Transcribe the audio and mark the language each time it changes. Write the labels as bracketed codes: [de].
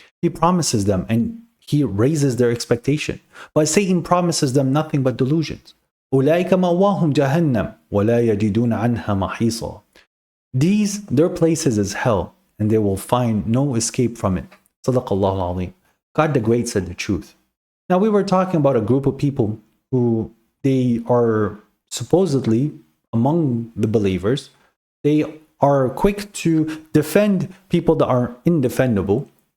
[en] He promises them and he raises their expectation, but Satan promises them nothing but delusions. [ar] أولئك مأواهم جهنم ولا يجدون عنها محيصا. [en] These, their places is hell, and they will find no escape from it. [ar] Sadaqallahu al-Azim. [en] God the Great said the truth. Now we were talking about a group of people who they are supposedly among the believers. They are quick to defend people that are indefendable.